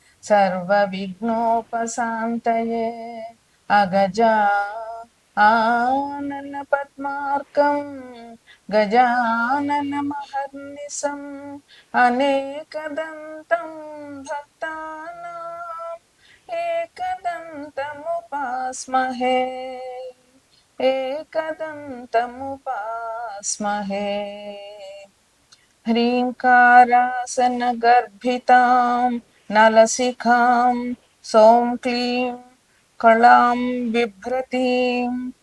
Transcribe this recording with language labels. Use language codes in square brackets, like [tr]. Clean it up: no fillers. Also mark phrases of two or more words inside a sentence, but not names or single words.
[sa] सर्वविघ्नोपशान्तये अगजा आनन पद्मार्कं गजानन महर्निशं अनेकदन्तं भक्तानां एकदन्तमुपास्महे एकदन्तमुपास्महे ह्रीङ्कारासनगर्भितां नलसिखां सौं क्लीं कलां बिभ्रतीं